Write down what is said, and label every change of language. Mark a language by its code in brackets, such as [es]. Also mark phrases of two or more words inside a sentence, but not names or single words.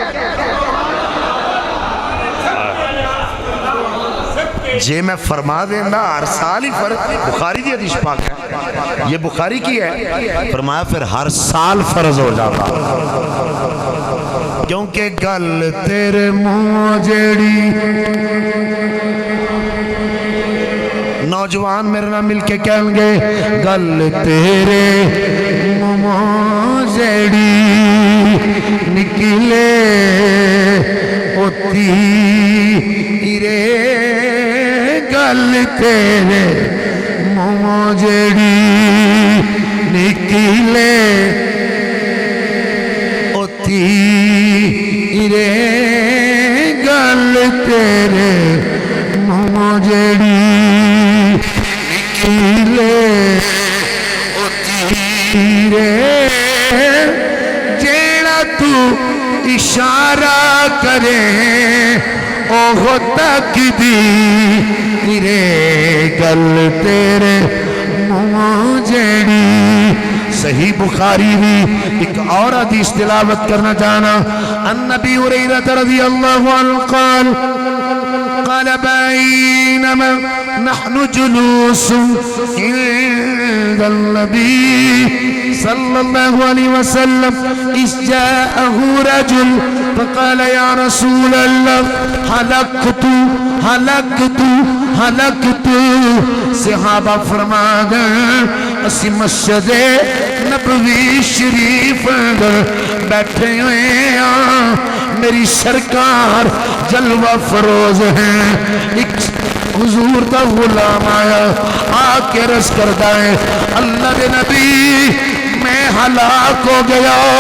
[pa] جے میں فرما دینا ہر سال ہی فرض، بخاری دی حدیث پاک ہے، [ur] یہ بخاری کی ہے، فرمایا پھر ہر سال فرض ہو جاتا، [pa] کیونکہ گل تیرے منہ جیڑی نو نوجوان میرے نال مل کے کہیں گے گل تیرے منہوں جیڑی نکلے ہوتی رے گل تیرے منہوں جیڑی نکلے ہوتی رے گل تیرے منہوں جیڑی نکلے ہوتی رے جیڑا تو اشارہ کرے اوہ تک دی رے گل تیرے منہوں جیڑی صحیح بخاری بھی ایک اور حدیث تلاوت کرنا چاہنا [ar] النبی ہریرہ رضی اللہ عنہ قال قال بينما نحن جلوس عند النبي صلى الله عليه وسلم إذ جاءه رجل فقال يا رسول الله [pa] هلكت صحابہ فرما دیں اسی مسجد نبوی شریف بیٹھے ہوئے ہیں میری سرکار جلوہ فروز ہیں ایک حضور دا غلام آیا آکے رس کردہ ہے اللہ دے نبی میں ہلاک ہو گیا